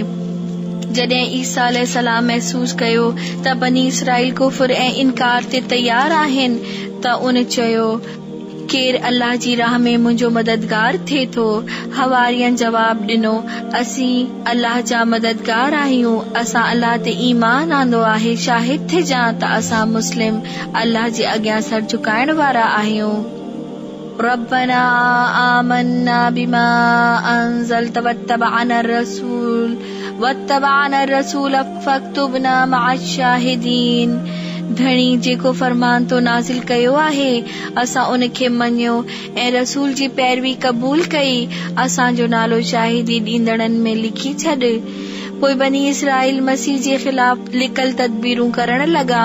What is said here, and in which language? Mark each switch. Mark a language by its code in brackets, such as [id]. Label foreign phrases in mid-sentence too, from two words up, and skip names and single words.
[sd] जॾहिं ईसा अलैहिस्सलाम महसूस कयो त बनी इसराइल कुफ्र ऐं इनकार ते तैयार आहिनि त उन चयो, केरु अल्लाह जी राह में मुंहिंजो मददगार थिए थो? हवारियन जवाब ॾिनो, असीं अल्लाह जा मददगार आहियूं, असां अल्लाह ते ईमान आंदो आहे, शाहिद थिजां त असां मुस्लिम अल्लाह जे अॻियां सर झुकाइण वारा आहियूं। [ar] ربنا آمنا بما أنزلت واتبعنا الرسول فاكتبنا مع الشاهدين. [sd] धणी जेको फरमान तो नाज़िल कयो आहे, असां उनखे मञियो ऐं रसूल जी पैरवी क़बूल कई, असांजो नालो शाहिदी ॾींदड़नि में लिखी छॾ। पोइ बनी इसराइल मसीह जे ख़िलाफ़ लिकल तदबीरूं करण लॻा।